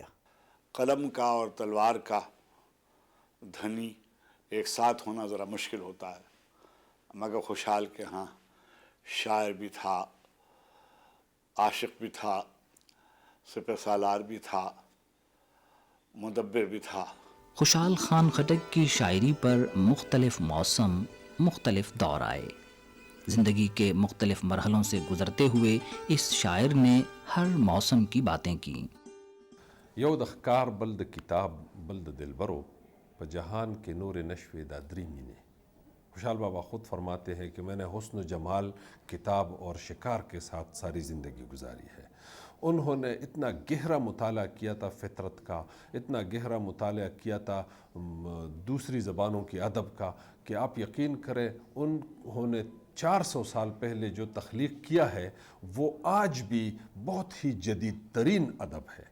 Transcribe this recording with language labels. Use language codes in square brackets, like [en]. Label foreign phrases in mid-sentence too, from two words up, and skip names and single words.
[ur] قلم کا اور تلوار کا دھنی ایک ساتھ ہونا ذرا مشکل ہوتا ہے، مگر خوشحال کے ہاں شاعر بھی تھا، عاشق بھی تھا، سپہ سالار بھی تھا، مدبر بھی تھا۔ خوشحال خان خٹک کی شاعری پر مختلف موسم، مختلف دور آئے۔ زندگی کے مختلف مرحلوں سے گزرتے ہوئے اس شاعر نے ہر موسم کی باتیں کی۔ [ps] یو د ښکار بل د کتاب بل د دلبرو په جہان کے نور نشوے دا دری مینے۔ [ur] خوشحال بابا خود فرماتے ہیں کہ میں نے حسن و جمال، کتاب اور شکار کے ساتھ ساری زندگی گزاری ہے۔ انہوں نے اتنا گہرا مطالعہ کیا تھا فطرت کا، اتنا گہرا مطالعہ کیا تھا دوسری زبانوں کی ادب کا، کہ آپ یقین کریں انہوں نے 400 سال پہلے جو تخلیق کیا ہے وہ آج بھی بہت ہی جدید ترین ادب ہے۔